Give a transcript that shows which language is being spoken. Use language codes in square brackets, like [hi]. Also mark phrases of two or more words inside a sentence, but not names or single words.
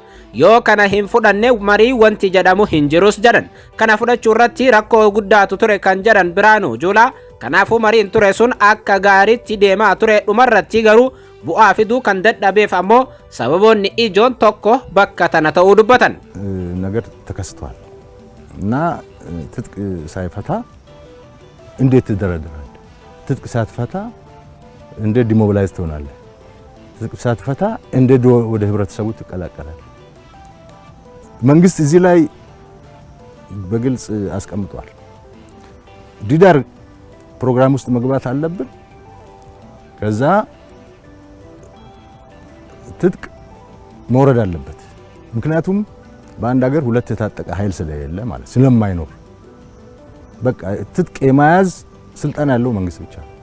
[om] Yoo kana hin fudhanne marii wanti jedhamu hin jirus jedhan. Kana fudhachuu irratti rakkoo guddaatu ture kan jedhan Biraanuu Juulaa. Kanaafuu mariin ture sun akka gaariitti deemaa ture dhumarratti garuu bu'aa fiduu kan dadhabeef ammoo sababoonni ijoon tokko bakka tana ta'uu dubbatan. [am] ነገር ተከስቷል እና ትጥቅ ሳይፈታ እንዴት ትደረደራለህ? ትጥቅ ሳትፈታ እንዴት ዲሞቢላይዝ ትሆናለህ? ትጥቅ ሳትፈታ እንዴት ወደ ህብረተሰቡ ትቀላቀላለህ? መንግስት እዚህ ላይ በግልጽ አስቀምጧል። ዲዳር ፕሮግራም ውስጥ መግባት አለብን። ከዛ ትጥቅ መውረድ አለበት። ምክንያቱም በአንድ ሀገር ሁለት የታጠቀ ኃይል ስለሌለ ማለት ስለማይኖር በቃ ትጥቅ የማያዝ ስልጣን ያለው መንግስት ብቻ